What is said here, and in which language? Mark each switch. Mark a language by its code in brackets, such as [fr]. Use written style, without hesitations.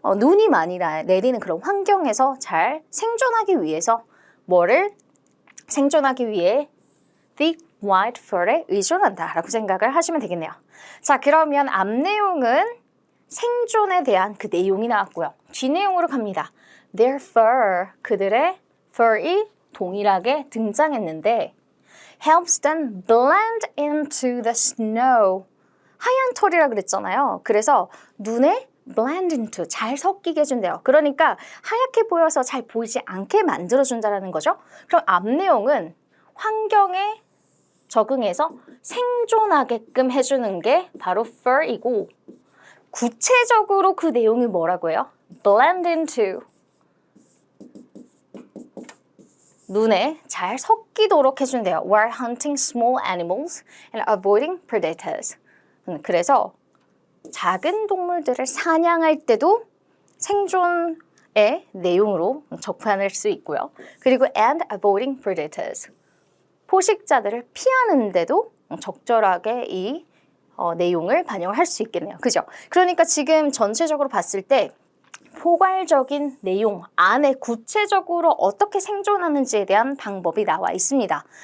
[ko] 눈이 많이 내리는 그런 환경에서 잘 생존하기 위해서 뭐를 생존하기 위해 [en] thick white fur [ko] 에 의존한다라고 생각을 하시면 되겠네요. 자, 그러면 앞 내용은 생존에 대한 그 내용이 나왔고요. 뒤 내용으로 갑니다. [en] Their fur, [ko] 그들의 fur이 동일하게 등장했는데 [en] helps them blend into the snow. [ko] 하얀 털이라 그랬잖아요. 그래서 눈에 [en] blend into, [ko] 잘 섞이게 해준대요. 그러니까 하얗게 보여서 잘 보이지 않게 만들어준다는 거죠. 그럼 앞 내용은 환경에 적응해서 생존하게끔 해주는 게 바로 fur이고 구체적으로 그 내용이 뭐라고 해요? [en] blend into. [ko] 눈에 잘 섞이도록 해준대요. [en] While hunting small animals and avoiding predators. [ko] 그래서 작은 동물들을 사냥할 때도 생존의 내용으로 접근할 수 있고요. 그리고 [en] and avoiding predators. [ko] 포식자들을 피하는데도 적절하게 이 내용을 반영을 할 수 있겠네요. 그죠? 그러니까 지금 전체적으로 봤을 때 포괄적인 내용 안에 구체적으로 어떻게 생존하는지에 대한 방법이 나와 있습니다.